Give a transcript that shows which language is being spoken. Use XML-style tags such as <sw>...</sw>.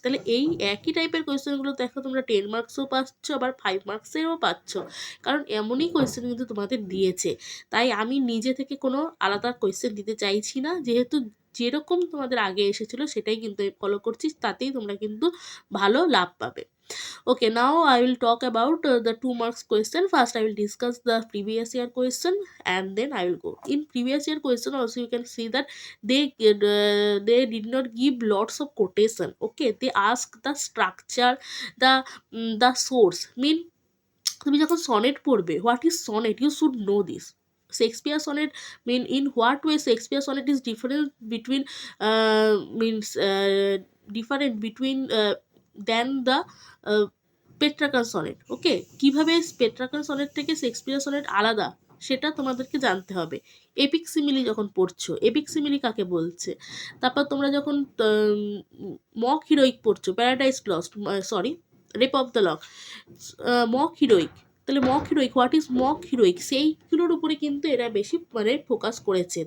<bn>তাহলে এই একই টাইপের কোয়েশ্চেনগুলো দেখো তোমরা 10 মার্কসও পাচ্ছ, আবার 5 মার্কসেও পাচ্ছ, কারণ এমনই কোয়েশ্চেন কিন্তু তোমাদের দিয়েছে। তাই আমি নিজে থেকে কোনো আলাদা কোয়েশ্চেন দিতে চাইছি না, যেহেতু যেরকম তোমাদের আগে এসেছিলো সেটাই কিন্তু ফলো করছি, তাতেই তোমরা কিন্তু ভালো লাভ পাবে।</bn> <en>Okay, now I will talk about the 2 marks question. First, I will discuss the previous year question, and then I will go. In previous year question, also you can see that they did not give lots of quotation. Okay, they ask the structure, the source.</en> <bn>তুমি যখন sonnet পড়বে,</bn> <en>What is sonnet, you should know this. Shakespeare sonnet mean in what way Shakespeare sonnet is different between means different between than the Petrarchan sonnet.</en> <bn>ওকে, কিভাবে পেট্রাকান sonnet থেকে Shakespeare sonnet আলাদা সেটা তোমাদেরকে জানতে হবে। এপিক সিমিলি যখন পড়ছো, এপিক সিমিলি কাকে বলছে, তারপর তোমরা যখন মক হিরোইক পড়ছো, paradise lost, sorry, rape of the lock, mock heroic, তাহলে mock heroic,</bn> <en>what is mock heroic,</en> <bn>সেইগুলোর উপরে কিন্তু এরা বেশি মানে ফোকাস করেছে।</bn>